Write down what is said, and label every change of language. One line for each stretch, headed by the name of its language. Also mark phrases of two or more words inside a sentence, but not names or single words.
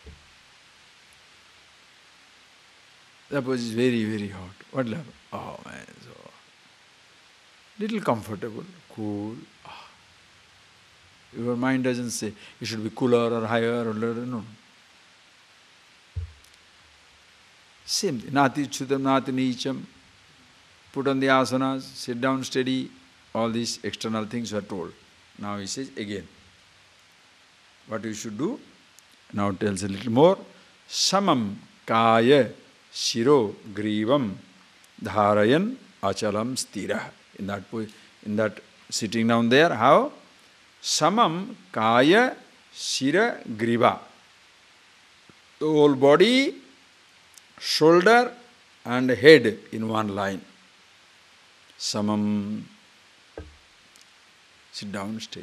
English: Suppose it's very, very hot. What level? Oh man, so little comfortable, cool. Your mind doesn't say it should be cooler or higher or lower, no. Same thing.
Sanskrit: Nati chudam, nati nicham.
English: Put on the asanas, sit down steady. All these external things are told. Now he says again, what you should do? Now tells a little more.
Sanskrit: Samam kaya shiro grivam dharayan achalam stira.
English: In that sitting down there, how?
Sanskrit: Samam kaya shira griva.
English: The whole body, shoulder and head in one line. Samam. Sit down steady.